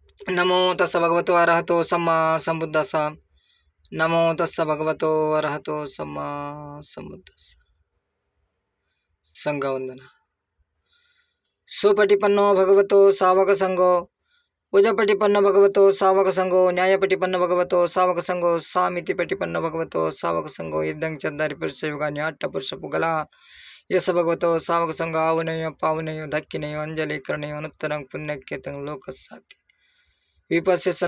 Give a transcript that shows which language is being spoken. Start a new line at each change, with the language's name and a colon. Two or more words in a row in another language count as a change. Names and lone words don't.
Pali: नमो तस्स भगवतो अरहतो सम्मा संबुद्धस्स नमो तस्स भगवतो अरहतो सम्मा संबुद्धस्स संघवंदना सुपटिपन्नो भगवतो सावक संघो पूजपटिपन्न भगवतो सावक संघो न्यायपटिपन्न भगवतो सावक संघो सामितिपटिपन्न भगवतो सावक संघो इदं चंदारि पुरुष युगानि अट्ट पुरुष पुगला यस भगवतो सावक संघ आवनयो पावनयो धक्किनयो अंजलि करणयो अनुत्तरं पुण्यकेतं लोकसाति विपस्य